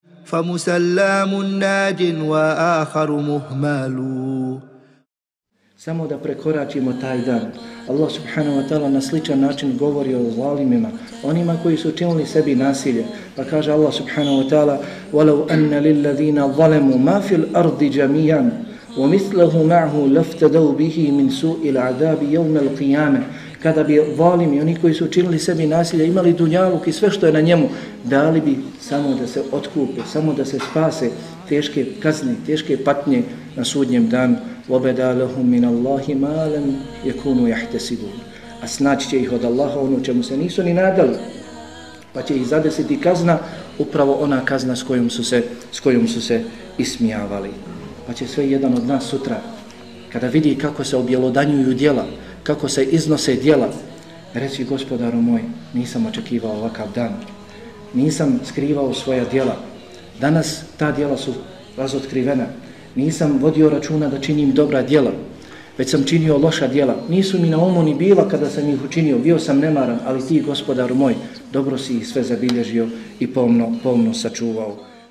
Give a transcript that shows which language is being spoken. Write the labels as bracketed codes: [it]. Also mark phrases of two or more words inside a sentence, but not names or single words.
[ar] فمسلم ناج وآخر مهمل. [bs] Samo da prekoračimo taj dan. Allah [ar] سبحانه وتعالى [bs] na sličan način govori o zalimima, onima koji su činili sebi nasilje. Pa kaže Allah [ar] سبحانه وتعالى: وَلَوْ أَنَّ لِلَّذِينَ ظَلَمُوا مَا فِي الْأَرْضِ جَمِيعًا وَمِثْلَهُ مَعْهُ لَافْتَدَوْا بِهِ مِنْ سُوءِ الْعَذَابِ يَوْمَ الْقِيَامَةِ. [bs] Kada bi zalimi, oni koji su činili sebi nasilje, imali dunjaluk i sve što je na njemu, dali bi samo da se otkupe, samo da se spase teške kazne, teške patnje na sudnjem danu. [ar] وَبَدَا لَهُمْ مِنَ اللَّهِ مَا لَمْ يَكُونُوا يَحْتَسِبُونَ. [bs] A snaći će ih od Allaha ono čemu se nisu ni nadali, pa će ih zadesiti kazna, upravo ona kazna s kojom su se ismijavali. Pa će sve jedan od nas sutra, kada vidi kako se objelodanjuju djela, kako se iznose djela, reći: Gospodaru moj, nisam očekivao ovakav dan, nisam skrivao svoja djela, danas ta djela su razotkrivena, nisam vodio računa da činim dobra djela, već sam činio loša djela, nisu mi na umu ni bila kada sam ih učinio, bio sam nemaran, ali ti, Gospodaru moj, dobro si ih sve zabilježio i pomno sačuvao.